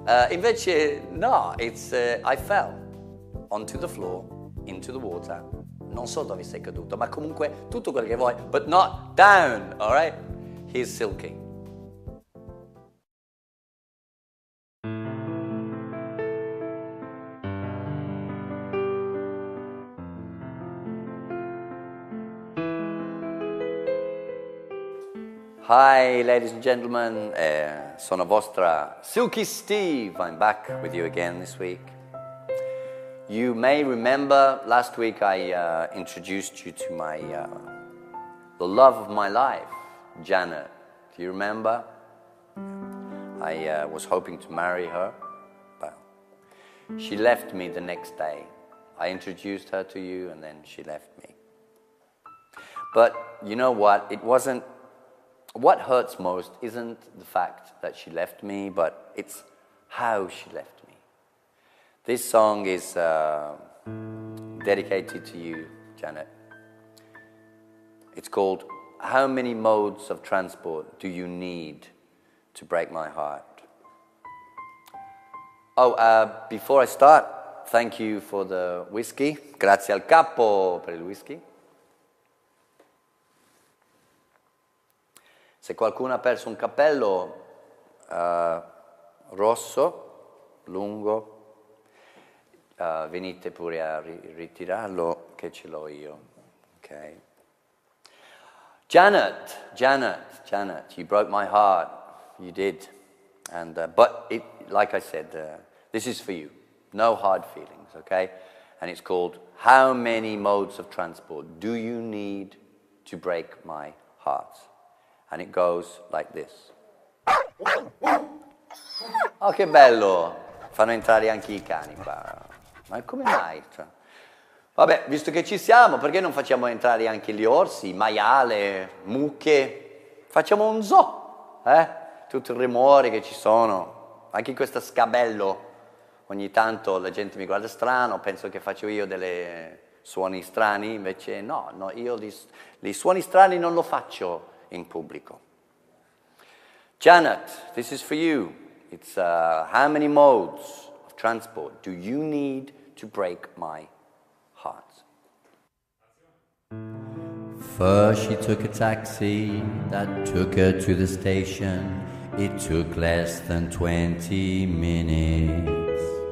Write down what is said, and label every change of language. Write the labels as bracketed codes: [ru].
[it] Invece no, [en] it's I fell onto the floor, into the water. [it] Non so dove sei caduto, ma comunque tutto quello che vuoi, [en] but not down, all right? Here's Silky. Hi, ladies and gentlemen, [it] sono vostra [en] Silky Steve. I'm back with you again this week. You may remember last week I introduced you to my the love of my life, Janet. Do you remember? I was hoping to marry her, but she left me the next day. I introduced her to you and then she left me. But you know what? What hurts most isn't the fact that she left me, but it's how she left me. This song is dedicated to you, Janet. It's called How Many Modes of Transport Do You Need to Break My Heart? Oh, before I start, thank you for the whiskey. [it] Grazie al capo per il whisky. Se qualcuno ha perso un cappello rosso, lungo, venite pure a ritirarlo che ce l'ho io. [en] Okay. Janet, you broke my heart. You did. And but like I said, this is for you. No hard feelings, okay? And it's called How Many Modes of Transport Do You Need to Break My Heart? And it goes like this. [it] Oh, che bello! Fanno entrare anche i cani qua. Ma come mai? Vabbè, visto che ci siamo, perché non facciamo entrare anche gli orsi, maiale, mucche? Facciamo un zoo, Tutto il rumore che ci sono. Anche in questo scabello, ogni tanto la gente mi guarda strano, penso che faccio io delle suoni strani, invece no, io li suoni strani non lo faccio in pubblico. [en] Janet, this is for you. It's how many modes of transport do you need to break my heart? First she took a taxi that took her to the station. It took less than 20 minutes.